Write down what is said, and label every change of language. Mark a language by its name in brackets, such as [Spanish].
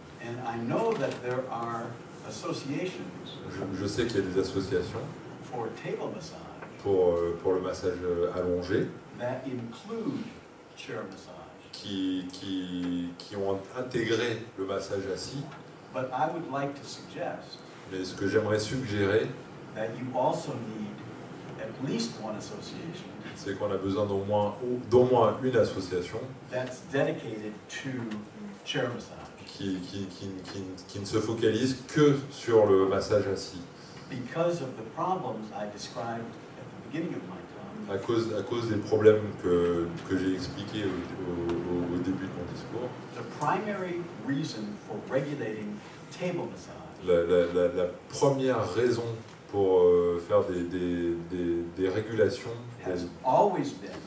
[English] And I know that there are associations [French] Je sais qu'il y a des associations [English] for table massage [French] pour le massage allongé, [English] that include chair massage. [French] qui ont intégré le massage assis. [English] But I would like to suggest [French] Mais ce que j'aimerais suggérer, [English] that you also need at least one association [French] c'est qu'on a besoin d'au moins une association [English] that's dedicated to chair massage. [French] qui ne se focalise que sur le massage assis. [English] Because of the problems I described at the beginning of my talk, [French] À cause des problèmes que j'ai expliqués au début de mon discours, [English] the primary reason for regulating table massage [French] la première raison pour faire des régulations [English] has always been